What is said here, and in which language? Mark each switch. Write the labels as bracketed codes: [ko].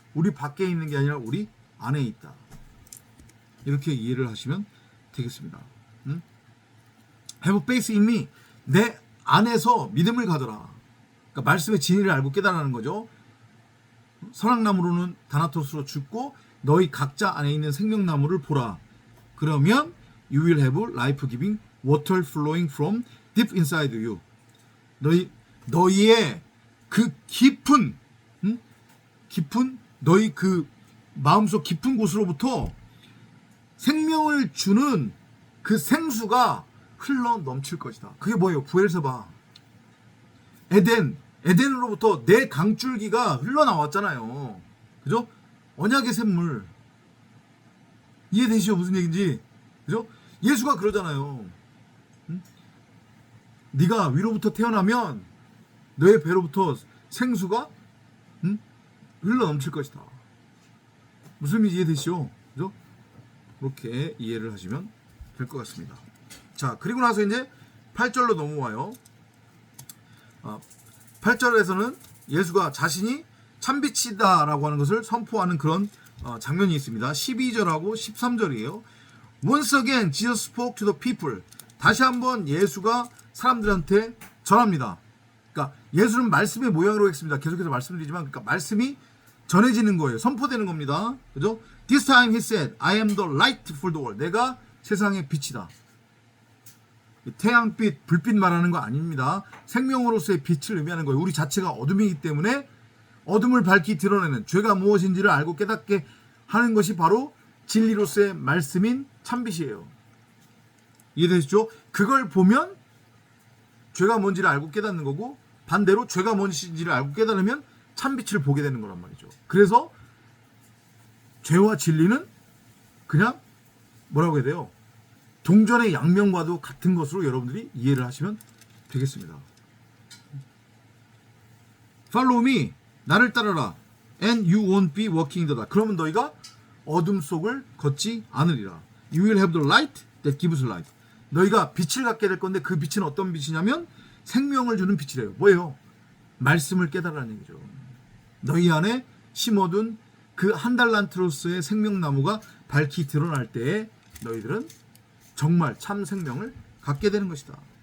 [ko] 우리 밖에 있는 게 아니라 우리 안에 있다. 이렇게 이해를 하시면 되겠습니다. [en] Have faith in me. [ko] 내 안에서 믿음을 가져라. 그러니까 말씀의 진리를 알고 깨달아는 거죠. 선악나무로는 다나토스로 죽고 너희 각자 안에 있는 생명나무를 보라. 그러면 [en] you will have life giving water flowing from deep inside you. [ko] 너희의 그 깊은 너희 그 마음속 깊은 곳으로부터 생명을 주는 그 생수가 흘러 넘칠 것이다. 그게 뭐예요? 부엘세바. 에덴으로부터 내 강줄기가 흘러나왔잖아요. 그죠? 언약의 샘물. 이해되시죠? 무슨 얘기인지. 그죠? 예수가 그러잖아요. 네가 위로부터 태어나면 너의 배로부터 생수가 흘러 넘칠 것이다. 무슨 말인지 이해되시죠? 그죠? 그렇게 이해를 하시면 될 것 같습니다. 자, 그리고 나서 이제 8절로 넘어와요. 8절에서는 예수가 자신이 참빛이다라고 하는 것을 선포하는 그런 장면이 있습니다. 12절하고 13절이에요. [en] Once again, Jesus spoke to the people. [ko] 다시 한번 예수가 사람들한테 전합니다. 그러니까 예수는 말씀의 모양으로 했습니다. 계속해서 말씀드리지만, 그러니까 말씀이 전해지는 거예요. 선포되는 겁니다. 그죠? [en] This time he said, I am the light for the world. [ko] 내가 세상의 빛이다. 태양빛, 불빛 말하는 거 아닙니다. 생명으로서의 빛을 의미하는 거예요. 우리 자체가 어둠이기 때문에 어둠을 밝히 드러내는, 죄가 무엇인지를 알고 깨닫게 하는 것이 바로 진리로서의 말씀인 참빛이에요. 이해되시죠? 그걸 보면 죄가 뭔지를 알고 깨닫는 거고, 반대로 죄가 뭔지를 알고 깨달으면 참빛을 보게 되는 거란 말이죠. 그래서 죄와 진리는 그냥 뭐라고 해야 돼요? 동전의 양면과도 같은 것으로 여러분들이 이해를 하시면 되겠습니다. [en] Follow me. [ko] 나를 따르라. [en] And you won't be walking in the dark. [ko] 그러면 너희가 어둠 속을 걷지 않으리라. [en] You will have the light that gives light. [ko] 너희가 빛을 갖게 될 건데 그 빛은 어떤 빛이냐면 생명을 주는 빛이래요. 뭐예요? 말씀을 깨달으라는 얘기죠. 너희 안에 심어둔 그 한 달란트로서의 생명나무가 밝히 드러날 때에 너희들은 정말 참 생명을 갖게 되는 것이다.